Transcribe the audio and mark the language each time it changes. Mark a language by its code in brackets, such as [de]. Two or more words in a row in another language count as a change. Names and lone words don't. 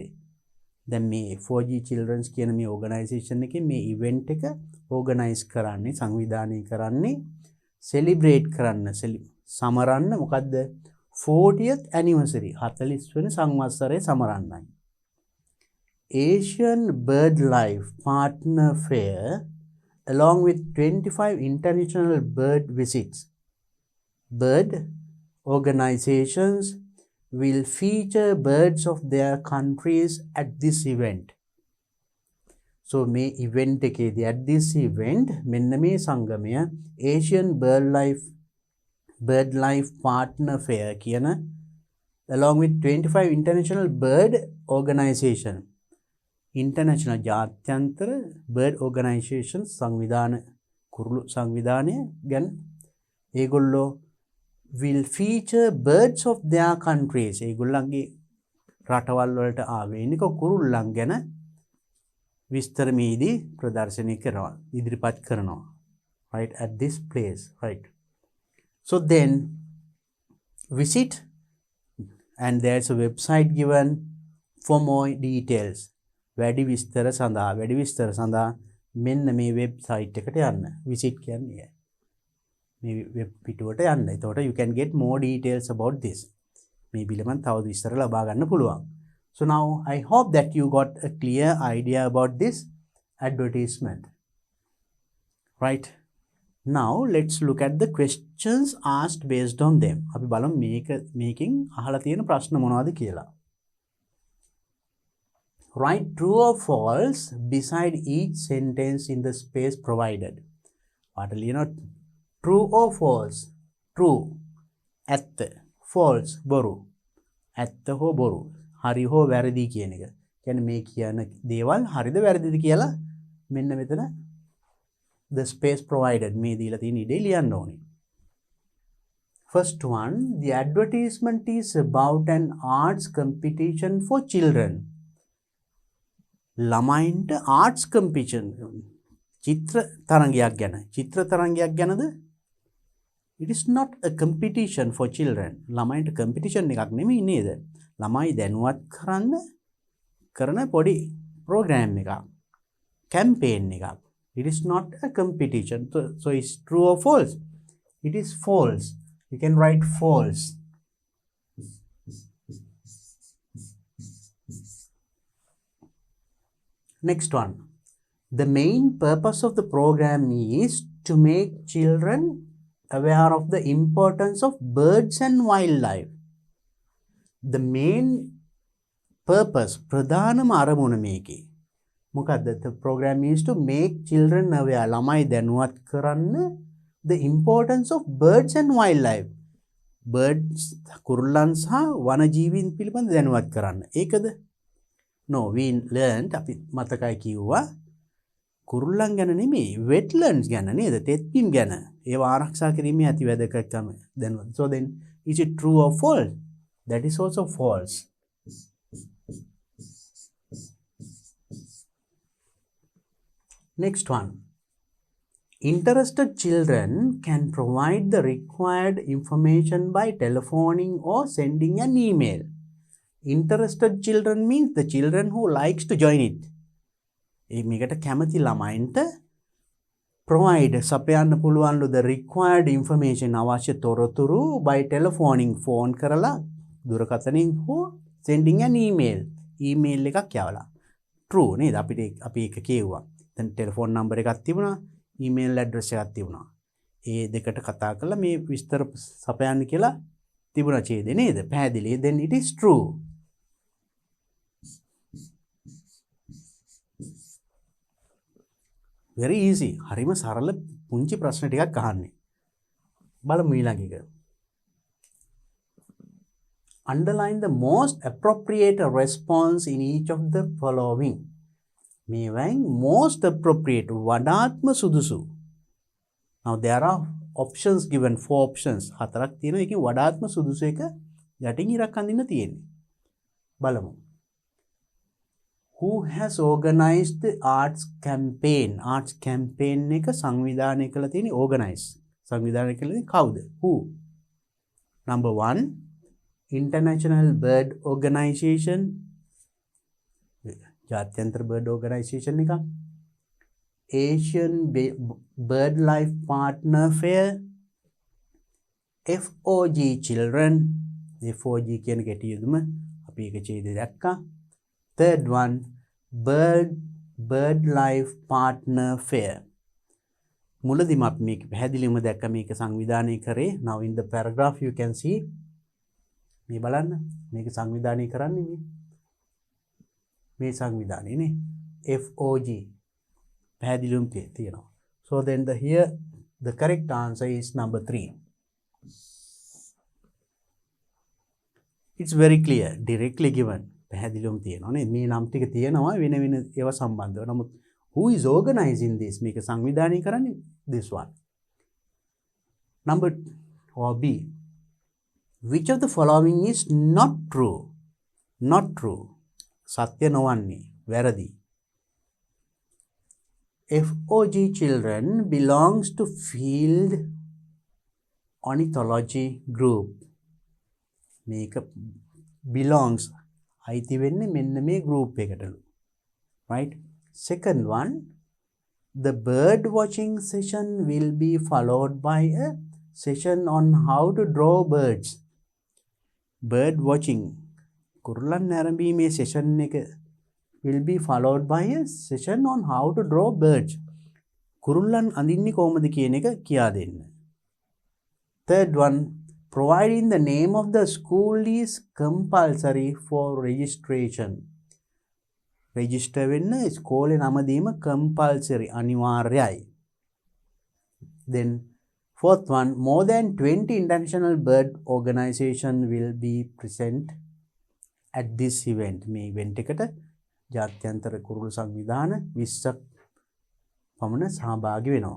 [si] දැන් මේ F4G children's කියන මේ organisation එකේ මේ event එක organize කරන්නේ, සංවිධානය කරන්නේ, celebrate කරන්න, සමරන්න මොකද්ද? [en] 40th anniversary [si] 40 වෙනි සංවත්සරය සමරන්නයි. [en] Asian BirdLife Partner Fair along with 25 international bird visits. Bird organizations will feature birds of their countries at this event. So මේ event එකේදී at this event [si] මෙන්න මේ සංගමය [en] Asian BirdLife Partner Fair කියන along with 25 international bird organization international ජාත්‍යන්තර bird organization [si] සංවිධාන කුරුළු සංවිධානය ගැන ඒගොල්ලෝ [en] will feature birds of their countries. [si] ඒගොල්ලන්ගේ රටවල් වලට ආවේනික කුරුල්ලන් ගැන විස්තර මේදී ප්‍රදර්ශනය කරනවා, ඉදිරිපත් කරනවා. [en] Right, at this place. Right. So then visit and there's a website given for more details. [si] වැඩි විස්තර සඳහා මෙන්න මේ වෙබ්සයිට් එකට යන්න. visit කියන්නේ මේ වෙබ් පිටුවට යන්න. [en] එතකොට you can get more details about this. [si] මේ පිළිබඳව තව විස්තර ලබා ගන්න පුළුවන්. [en] So now I hope that you got a clear idea about this advertisement. Right. Now let's look at the questions asked based on them. [si] අපි බලමු මේකෙන් අහලා තියෙන ප්‍රශ්න මොනවද කියලා. [en] Write true or false beside each sentence in the space provided. What will you know? True or false? True. [si] ඇත්ත. False. බොරු. ඇත්ත හෝ බොරු. හරි හෝ වැරදි කියන එක. කියන්නේ මේ කියන දේවල් හරිද වැරදිද කියලා මෙන්න මෙතන [en] the space provided [si] මේ දීලා තියෙන ඉඩේ ලියන්න ඕනේ. [en] First one, the advertisement is about an arts competition for children. [si] ළමයින්ට [en] arts competition [si] චිත්‍ර තරංගයක් ගැනද? [en] It is not a competition for children. [si] ළමයින්ට competition එකක් නෙමෙයි නේද? ළමයි දැනුවත් කරන පොඩි program එකක්. campaign එකක්. [en] It is not a competition. So it's true or false? It is false. You can write false. Next one. The main purpose of the program is to make children aware of the importance of birds and wildlife. The main purpose, [si] ප්‍රධානම අරමුණ මේකේ. මොකද්ද? [en] The program is to make children aware. [si] ළමයි දැනුවත් කරන්න [en] the importance of birds and wildlife. [si] Birds කුරුල්ලන් සහ වනජීවීන් පිළිබඳ දැනුවත් කරන්න. ඒකද? [en] No, we learned [si] අපි මතකයි කිව්වා කුරුල්ලන් ගැන නෙමෙයි wetlands ගැන නේද? තෙත්බිම් ගැන. ඒව ආරක්ෂා කිරීමේ අති වැදගත්කම දැනුවත්. [en] So then is it true or false? That is also false. Next one. Interested children can provide the required information by telephoning or sending an email. Interested children means the children who likes to join it. [si] මේකට කැමති ළමයින්ට provide සපයන්න පුළුවන්ලු [en] the required information [si] අවශ්‍ය තොරතුරු [en] by telephoning [si] phone කරලා දුරකථනින් හෝ [en] sending an email [si] එකක් යවලා. True නේද? අපි ඒක කියුවා. දැන් ටෙලිෆෝන් නම්බර් එකක් තිබුණා, ඊමේල් ඇඩ්‍රස් එකක් තිබුණා. ඒ දෙකට කතා කරලා මේ විස්තර සපයන්න කියලා තිබුණා ඡේදේ නේද? පැහැදිලි. [en] Then it is true. Very easy. [si] හරිම සරල පුංචි ප්‍රශ්න ටිකක් අහන්නේ. බලමු ඊළඟ එක. [en] underline the most appropriate response in each of the following. [si] මේවයින් [en] most appropriate [si] වඩාත්ම සුදුසු. [en] Now there are options given, 4 options. [si] හතරක් තියෙනවා. ඒකෙන් වඩාත්ම සුදුසු එක යටින් ඉරක් අඳින්න තියෙන්නේ. බලමු. [en] Who has organized the arts campaign? [si] Arts campaign එක සංවිධානය කළ තියෙන්නේ organize. සංවිධානය කළේ කවුද? [en] Who? Number 1, International Bird Organization. [si] ජාත්‍යන්තර bird organization එකක්. [en] Asian Bird Life Partner Fair. [si] FOG Children. FOG කියන ගැටිය යුතුම අපි ඒක ඡේදය දැක්කා. [en] Third one, Bird Life Partner Fair. [si] මුලදීම අපි මේක පැහැදිලිවම දැක්ක මේක සංවිධානය කරේ. [en] Now in the paragraph you can see [si] මේ බලන්න මේක සංවිධානය කරන්නේ මේ සංවිධානය නේ FOG පැහැදිලිවම තියෙනවා. [en] So then here the correct answer is number 3. It's very clear, directly given. [si] පැහැදිලිවම තියෙනවා නේ මේ නම් ටික තියෙනවා වෙන වෙන ඒවා සම්බන්ධව. [en] නමුත් who is organizing this? [si] මේක සංවිධානය කරන්නේ this one. [en] Number or B. Which of the following is not true? Not true. [si] සත්‍ය නොවන්නේ වැරදි. [en] FOG Children belongs to Field Ornithology Group. [si] මේක belongs අයිති වෙන්නේ මෙන්න මේ group එකටලු. [en] Right? Second one, the bird watching session will be followed by a session on how to draw birds. Bird watching [si] කුරුල්ලන් නැරඹීමේ [en] session එක will be followed by a session on how to draw birds. [si] කුරුල්ලන් අඳින්නේ කොහොමද කියන එක කියා දෙන්න. [en] Third one, providing the name of the school is compulsory for registration. [si] Register වෙන්න ස්කෝලේ නම දීම compulsory අනිවාර්යයි. [en] Then fourth one, more than 20 international bird organization will be present at this event. [si] මේ event එකට ජාත්‍යන්තර කුරුළු සංවිධාන 20ක් පමණ සහභාගී වෙනවා.